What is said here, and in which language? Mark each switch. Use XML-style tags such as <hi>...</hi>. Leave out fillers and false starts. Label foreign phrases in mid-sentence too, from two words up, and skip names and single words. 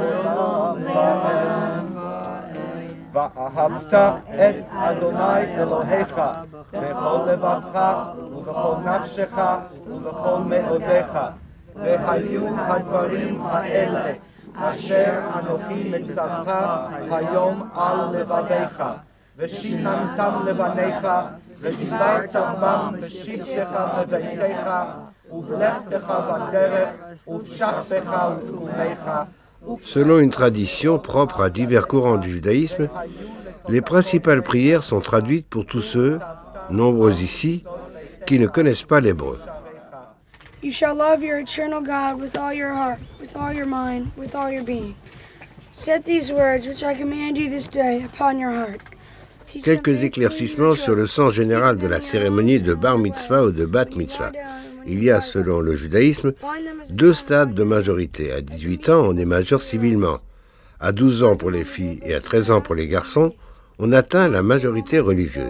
<he>לעולם ואהבת את אדוני אלוהיך בכל לבבך ובכל נפשך ובכל מאודך והיו הדברים האלה אשר אנוכי מצווך היום על לבביך ושיננתם לבניך ודיברת בם בשבתך בביתך ובלכתך בדרך ובשכתך ובקומך.</he> <fr>Selon une tradition propre à divers courants du judaïsme, les principales prières sont traduites pour tous ceux, nombreux ici, qui ne connaissent pas l'hébreu.</fr> <en>You shall love your eternal God with all your heart, with all your mind, with all your being. Set these words which I command you this day upon your heart.</en> <fr>Quelques éclaircissements sur le sens général de la cérémonie de bar mitzvah ou de bat mitzvah. Il y a, selon le judaïsme, 2 stades de majorité. À 18 ans, on est majeur civilement. À 12 ans pour les filles et à 13 ans pour les garçons, on atteint la majorité religieuse.</fr>